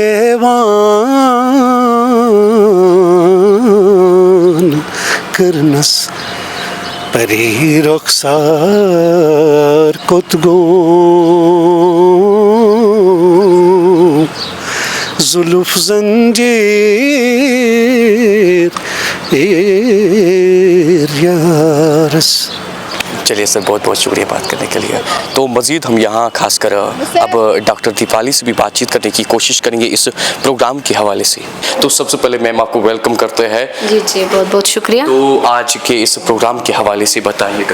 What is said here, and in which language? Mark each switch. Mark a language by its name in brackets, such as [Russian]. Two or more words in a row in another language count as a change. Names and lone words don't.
[Kashmiri] देवान करनस परी रुखसार कुतगो जुल्फ ज़ंजीर यारस। [Hindi] चलिए सर, बहुत बहुत शुक्रिया बात करने के लिए। तो मज़ीद हम यहाँ खासकर अब डॉक्टर दीपाली से भी बातचीत करने की कोशिश करेंगे इस प्रोग्राम के हवाले से। तो सबसे पहले मैम आपको वेलकम करते हैं। जी बहुत बहुत शुक्रिया। तो आज के इस प्रोग्राम के हवाले से बताइएगा।